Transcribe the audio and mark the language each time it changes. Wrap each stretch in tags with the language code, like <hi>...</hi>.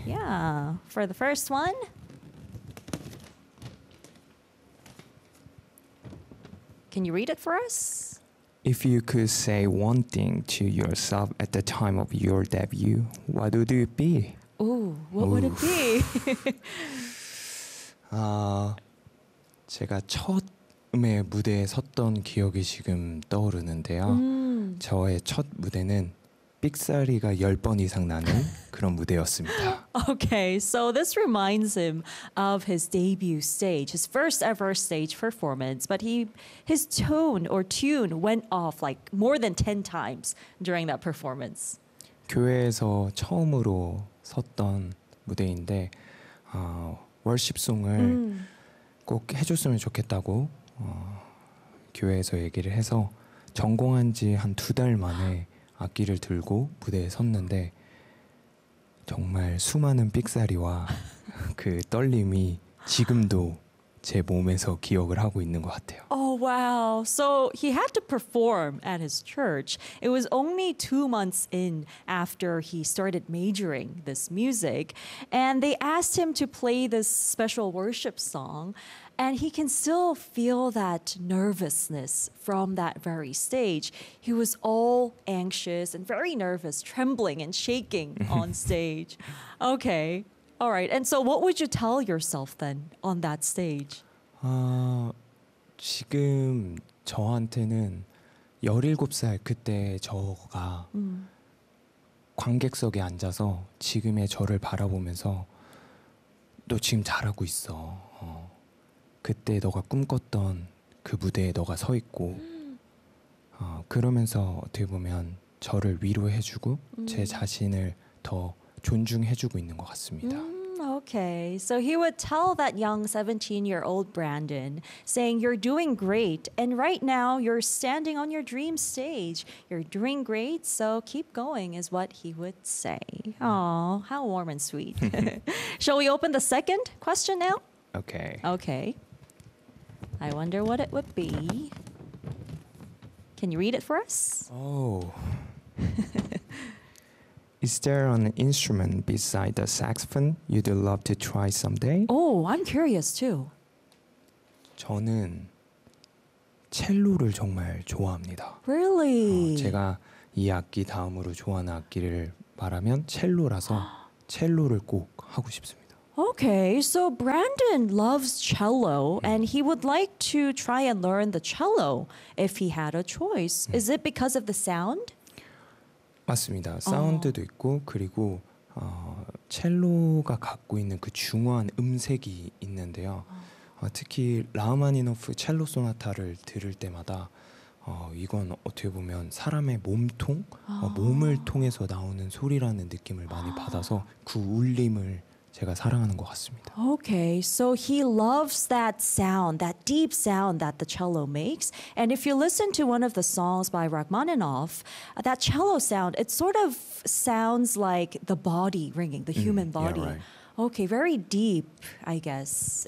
<en>Yeah. For the first one. Can you read it for us? If you could say one thing to yourself at the time of your debut, what would it be? Ooh, what would it be?</en> <ko>제가 처음에 무대에 섰던 기억이 지금 떠오르는데요. 저의 첫 무대는 삑사리가 10번 이상 나는 그런 무대였습니다.</ko> <en>Okay, so this reminds him of his debut stage, his first ever stage performance, but his tone or tune went off like more than 10 times during that performance.</en> <ko>교회에서 처음으로 섰던 무대인데 worship송을 꼭 해줬으면 좋겠다고 교회에서 얘기를 해서 전공한 지 한 두 달 만에 악기를 들고 무대에 섰는데 정말 수많은 삑사리와 그 떨림이 지금도 제 몸에서 기억을 하고 있는 것 같아요.</ko> <en>Oh, wow. So he had to perform at his church. It was only 2 months in after he started majoring this music. And they asked him to play this special worship song. And he can still feel that nervousness from that very stage. He was all anxious and very nervous, trembling and shaking on stage. Okay. All right. And so what would you tell yourself then on that stage?</en> <ko>지금 저한테는 17살 그때 저가 관객석에 앉아서 지금의 저를 바라보면서 너 지금 잘하고 있어. 그때 너가 꿈꿨던 그 무대에 너가 서 있고 그러면서 어떻게 보면 저를 위로해주고 제 자신을 더 존중해주고 있는 것 같습니다.</ko> <en>Okay, so he would tell that young 17-year-old Brandon, saying, you're doing great, and right now you're standing on your dream stage. You're doing great, so keep going, is what he would say. Aw, how warm and sweet. Shall we open the second question now? Okay. Okay. I wonder what it would be. Can you read it for us? Oh. Is there an instrument beside the saxophone you'd love to try someday? Oh, I'm curious too.</en> <ko>저는 첼로를 정말 좋아합니다.</ko> <en>Really?</en> <ko>제가 이 악기 다음으로 좋아하는 악기를 말하면 첼로라서 첼로를 꼭 하고 싶습니다.</ko> <en>Okay, so Brandon loves cello and he would like to try and learn the cello if he had a choice. Is it because of the sound?</en> <ko>맞습니다. 사운드도 있고 그리고 첼로가 갖고 있는 그 중후한 음색이 있는데요. 특히 라흐마니노프 첼로 소나타를 들을 때마다 이건 어떻게 보면 사람의 몸통, 몸을 통해서 나오는 소리라는 느낌을 많이 받아서 그 울림을 제가 사랑하는 것 같습니다.</ko> <en>Okay, so he loves that sound, that deep sound that the cello makes. And if you listen to one of the songs by Rachmaninoff, that cello sound, it sort of sounds like the body ringing, the human body. Yeah, right. Okay, very deep, I guess.</en>